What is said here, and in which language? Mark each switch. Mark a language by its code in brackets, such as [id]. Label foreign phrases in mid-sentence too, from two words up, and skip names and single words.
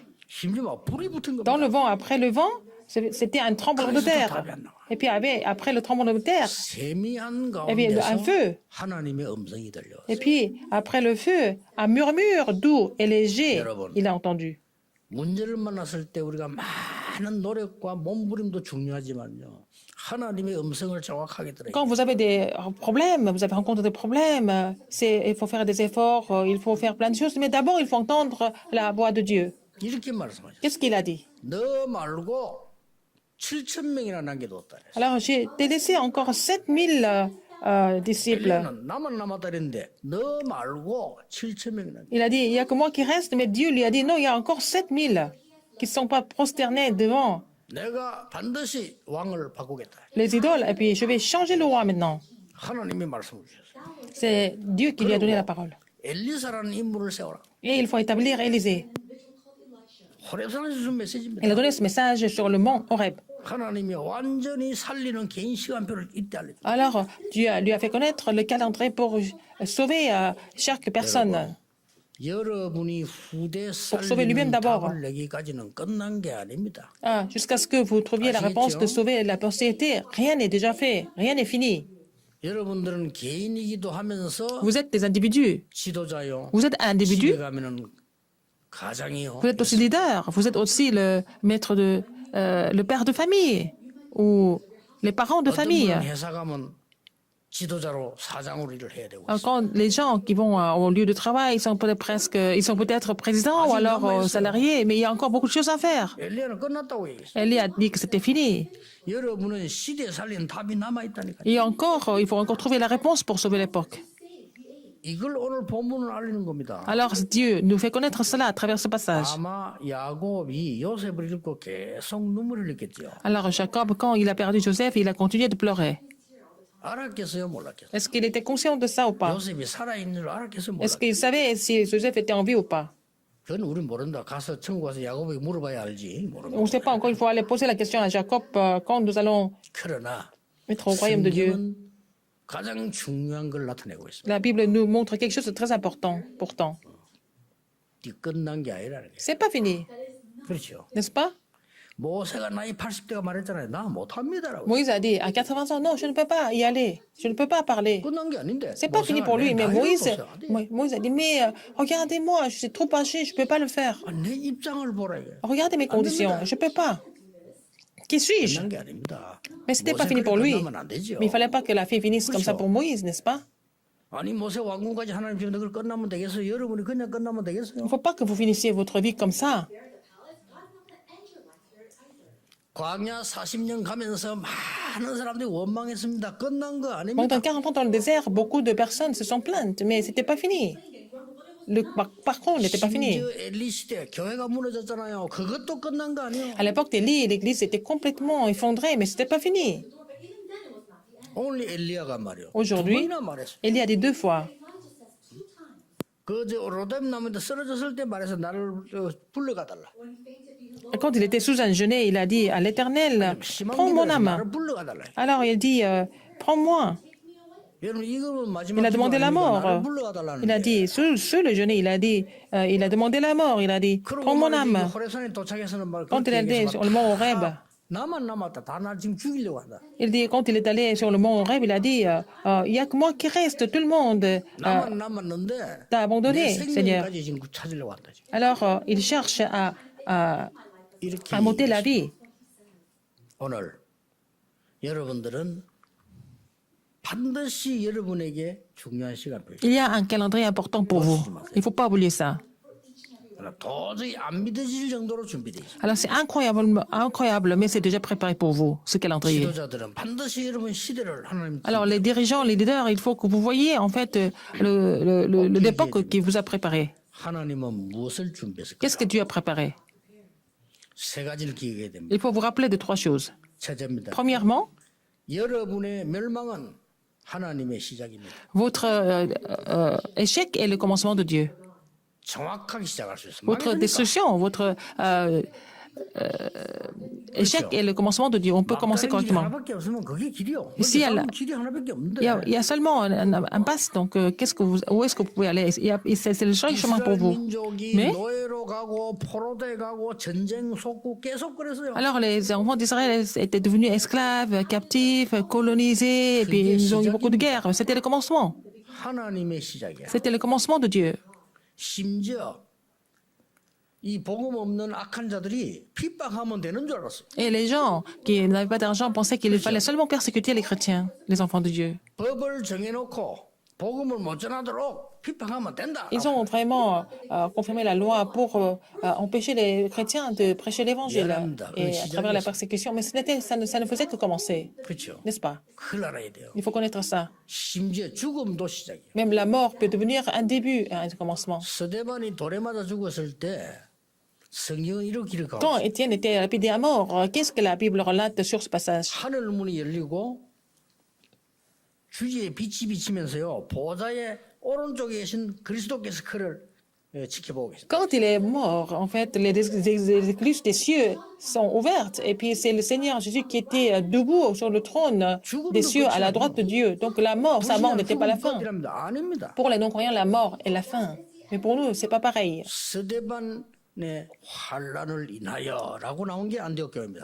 [ko] 심지어 막 불이 붙은 겁니다. [fr] Dans le vent, après le vent, c'était un tremblement de terre. Et puis après le tremblement de terre, [ko] 세미한 [fr] il y avait un [ko] 가운데서 [fr] feu. [ko] 하나님의 음성이 들려. [fr] Et puis après le feu, un murmure doux et léger, il a entendu. [ko] 문제를 만났을 때 우리가 많은 노력과 몸부림도 중요하지만요. 하나님의 음성을 정확하게 들어야 [fr] Quand vous avez des problèmes, vous avez rencontré des problèmes, il faut faire des efforts, il faut faire plein de choses, mais d'abord il faut entendre la voix de Dieu. [ko] 이렇게 말씀하셨어요. [fr] Qu'est-ce qu'il a dit? [ko] 너 말고 7천 명이나 남겨뒀다. [fr] Alors j'ai délaissé encore 7000 disciples. [ko] 엘리야는 나만 남았다 그랬는데 너 말고 7천 명이 남겨. [fr] Il a dit, il n'y a que moi qui reste, mais Dieu lui a dit, non, il y a encore 7000 qui ne sont pas prosternés devant [ko] 내가 반드시 왕을 바꾸겠다. [fr] les idoles, et puis je vais changer le roi maintenant. [ko] 하나님이 말씀을 주셨어요. [fr] C'est Dieu qui lui a donné la parole. [ko] 엘리사라는 인물을 세워라. [fr] Et il faut établir Élisée. [ko] 호렙산에서 준 메시지입니다. [fr] Il a donné ce message sur le mont Horeb. [ko] 하나님이 완전히 살리는 개인 시간표를 이때 알려줬어요. [fr] Alors, Dieu lui a fait connaître le calendrier pour sauver chaque personne. [ko] 여러분이 후대 [fr] sauver lui-même [ko] 살리는 [fr] d'abord. [ko] 답을 내기까지는 끝난 게 아닙니다. [fr] Jusqu'à ce que vous trouviez la réponse de sauver la postérité. Rien n'est déjà fait, rien n'est fini. [ko] 여러분들은 개인이기도 하면서 [fr] Vous êtes des individus. [ko] 지도자요. [fr] Vous êtes un individu. [ko] 집에 가면은 가장이요. [fr] Vous êtes aussi leader. Vous êtes aussi le maître le père de famille ou les parents de [ko] 어떤 [fr] famille. [ko] 분은 회사 가면 지도자로 사장으로 일을 해야 되고. [fr] Quand les gens qui vont au lieu de travail, ils sont peut-être présidents ou alors salariés, mais il y a encore beaucoup de choses à faire. [ko] 엘리야는 끝났다고 얘기했어요. [fr] Élie a dit que c'était fini. [ko] 여러분은 시대에 살리는 답이 남아 있다니까요. [fr] Et encore, il faut encore trouver la réponse pour sauver l'époque. [ko] 이걸 오늘 본문은 알리는 겁니다. [fr] Alors Dieu nous fait connaître cela à travers ce passage. [ko] 아마 야곱이 요셉을 읽고 계속 눈물을 흘렸겠죠. [fr] Alors Jacob, quand il a perdu Joseph, il a continué de pleurer. [ko] 알았겠어요, 몰랐겠어요. [fr] Est-ce qu'il était conscient de ça ou pas? [ko] 요셉이 살아있는 줄 알았겠어요, [fr] Est-ce [ko] 몰랐겠어요. [fr] qu'il savait si Joseph était en vie ou pas? [ko] 그건 우리 모른다. 가서 천국 가서 야곱에게 물어봐야 알지. [fr] On [ko] 모르는 [fr] ne sait pas encore, il faut aller poser la question à Jacob quand nous allons [ko] 그러나 [fr] être au royaume de Dieu. [ko] 성경은 가장 중요한 걸 나타내고 있습니다. [fr] La Bible nous montre quelque chose de très important, pourtant. [ko] 이 끝난 게 아니라는 게. [fr] C'est pas fini, [ko] 그렇죠. [fr] n'est-ce pas? [ko] 모세가 나이 80대가 말했잖아요. 나 못합니다라고. [fr] Moïse a dit à 80 ans, non, je ne peux pas y aller, je ne peux pas parler. [ko] 끝난 게 아닌데. [fr] C'est pas fini [ko] 모세가 [fr] pour lui, [ko] 내 [fr] mais [ko] 나이를 [fr] Moïse [ko] 보세요. [fr] a dit, mais regardez-moi, je suis trop âgé, je ne peux pas le faire. 아, 내 입장을 보라 이게. Regardez mes conditions, je ne peux pas. Qui suis-je? [ko] 끝난 게 아닙니다. [fr] Mais ce n'était pas [ko] 모세 [fr] fini pour [ko] 그렇게 [fr] lui. [ko] 끝나면 안 되죠. [fr] Mais il ne fallait pas que la fille finisse comme ça pour Moïse, n'est-ce pas? [ko] 아니 모세 왕궁까지 하나님 주는 그걸 끝나면 되겠어요? 여러분이 그냥 끝나면 [fr] Il [ko] 되겠어요? [fr] ne faut pas que vous finissiez votre vie comme ça. [ko] 광야 40년 가면서 많은 사람들이 원망했습니다. 끝난 거 아닙니다. [fr] Pendant 40 ans dans le désert, beaucoup de personnes se sont plaintes, mais ce n'était pas fini. Le parcours n'était pas fini. [ko] 심지어 엘리 시대 교회가 무너졌잖아요. 그것도 끝난 거 아니에요? [fr] À l'époque d'Élie, l'église était complètement effondrée, mais ce n'était pas fini. [ko] 오늘 엘리야가 말이요. [fr] Aujourd'hui, [ko] 두 번이나 말했어요. [fr] Élie a dit 2 fois. [ko] 그저 로뎀 나무에 쓰러졌을 때 말해서 나를 불러가달라. [fr] Quand il était sous un genêt, il a dit à l'Éternel, prends mon âme. [ko] 나를 불러가달라. [fr] Alors il dit, prends-moi. [ko] 여러분 이거는 마지막 [fr] Il a demandé la mort. [ko] 나를 불러가달라는 [fr] Il a dit, sur le genêt, il a demandé la mort. Il a dit, prends mon âme. [ko] 호레산에 도착해서는 말 [fr] Quand il est allé sur le mont Horeb, [ko] 나만 남았다. 다 날 지금 죽이려고 한다. [fr] il dit, quand il est allé sur le mont Horeb, il a dit, il n'y a que moi qui reste, tout le monde [ko] 나만 남았는데 [fr] t'a abandonné, [ko] 내 [fr] Seigneur. [ko] 생명까지 지금 찾으려고 한다. 지금. [fr] Alors il cherche [ko] 이렇게 [fr] à monter la vie. [ko] 오늘 여러분들은 반드시 여러분에게 중요한 시간표입니다. [fr] Il y a un calendrier important pour vous. Il ne faut pas oublier ça. [ko] 도저히 안 믿어질 정도로 준비되어 있습니다. [fr] Alors c'est incroyable, mais c'est déjà préparé pour vous, ce calendrier. [ko] 지도자들은 반드시 여러분 시대를 하나님 [fr] Alors les dirigeants, les leaders, il faut que vous voyez en fait l'époque qui vous a préparé. [ko] 하나님은 무엇을 준비했을까? [fr] Qu'est-ce que Dieu a préparé? [ko] 세 가지를 기억해야 됩니다. [fr] Il faut vous rappeler de trois choses. [ko] 첫째입니다. [fr] Premièrement, [ko] 여러분의 멸망은 하나님의 시작입니다. [fr] votre échec est le commencement de Dieu. [ko] 정확하게 시작할 수 있습니다. [fr] Votre destruction, votre échec est le commencement de Dieu. On peut commencer correctement. [ko] 하나밖에 없으면 그게 길이요. [fr] Ici, [ko] 길이 하나밖에 없는데. [fr] Il y a seulement un passe, donc où est-ce que vous pouvez aller? C'est le seul chemin pour vous. [ko] 민족이 [fr] Mais [ko] 노예로 가고 포로돼 가고 전쟁 속고 계속 그랬어요. [fr] alors les enfants d'Israël étaient devenus esclaves, captifs, colonisés, et puis ils ont eu beaucoup de guerres. C'était le commencement. [ko] 하나님의 시작이야. [fr] C'était le commencement de Dieu. [ko] 심지어 이 복음 없는 악한 자들이 핍박하면 되는 줄 알았어요. [fr] Et les gens qui n'avaient pas d'argent pensaient qu'il fallait seulement persécuter les chrétiens, les enfants de Dieu. [ko] 법을 정해놓고 복음을 못 전하도록 핍박하면 된다. [fr] Ils ont vraiment confirmé la loi pour empêcher les chrétiens de prêcher l'évangile et à travers la persécution. Mais ça ne faisait que commencer, [ko] 그렇죠. [fr] n'est-ce pas? [ko] 그걸 알아야 돼요. [fr] Il faut connaître ça. [ko] 심지어 죽음도 시작이에요. [fr] Même la mort peut devenir un début, un commencement. [ko] 스데반이 돌에 맞아 죽었을 때 성경은 이렇게 기록하고 [fr] Quand Étienne était lapidé à mort, qu'est-ce que la Bible relate sur ce passage? [ko] 하늘 문이 열리고 주지의 빛이 비치면서요 보좌의 오른쪽에 계신 그리스도께서 그를 지켜보고 계십니다. [fr] Quand il est mort, en fait, les écluses des cieux sont ouvertes. Et puis, c'est le Seigneur Jésus qui était debout sur le trône des cieux à la droite de Dieu. Donc, la mort, sa mort n'était pas la fin. [ko] 아닙니다. [fr] Pour les non-croyants, la mort est la fin. Mais pour nous, c'est pas pareil. [ko] 스데반의 환란을 인하여라고 나온 게 안디옥 교회입니다.